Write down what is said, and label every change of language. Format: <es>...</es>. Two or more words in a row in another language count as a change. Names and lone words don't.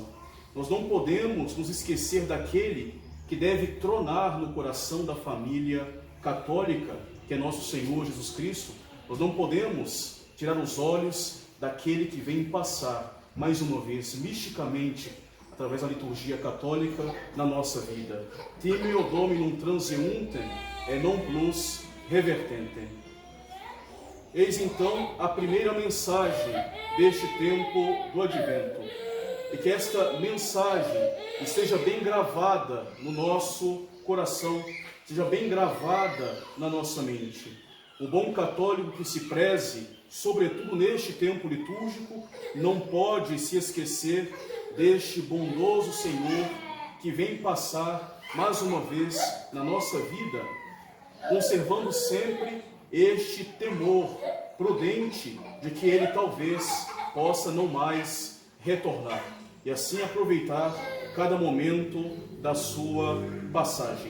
<pt>Nós não podemos nos esquecer daquele que deve tronar no coração da família católica, que é nosso Senhor Jesus Cristo. Nós não podemos tirar os olhos daquele que vem passar, mais uma vez, misticamente, através da liturgia católica, na nossa vida.</pt> <la>Timeo Dominum Transeuntem et non plus revertentem.</la> <pt>Eis então a primeira mensagem deste tempo do Advento. E que esta mensagem esteja bem gravada no nosso coração, esteja bem gravada na nossa mente. O bom católico que se preze, sobretudo neste tempo litúrgico, não pode se esquecer deste bondoso Senhor que vem passar mais uma vez na nossa vida, conservando sempre este temor, prudente de que ele talvez possa não mais retornar, e assim aproveitar cada momento da sua passagem.</pt>